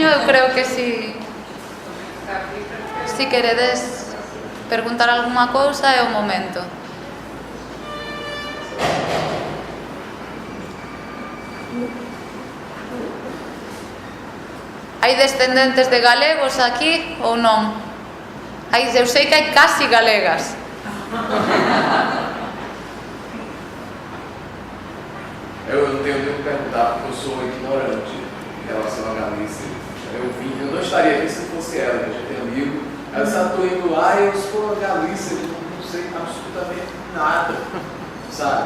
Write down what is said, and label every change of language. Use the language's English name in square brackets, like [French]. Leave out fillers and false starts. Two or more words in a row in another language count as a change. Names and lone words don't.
[Galician] Eu creo que si queredes preguntar algunha cousa é o momento. Hai descendentes de galegos aquí ou non? Eu sei que hai casi galegas. [Portuguese] Eu não tenho nem o que perguntar, porque eu sou ignorante em relação à Galícia. Eu não estaria aqui se fosse ela, que a gente tem amigo. Ela disse, estou indo lá e eu sou a Galícia, eu não sei absolutamente nada, sabe?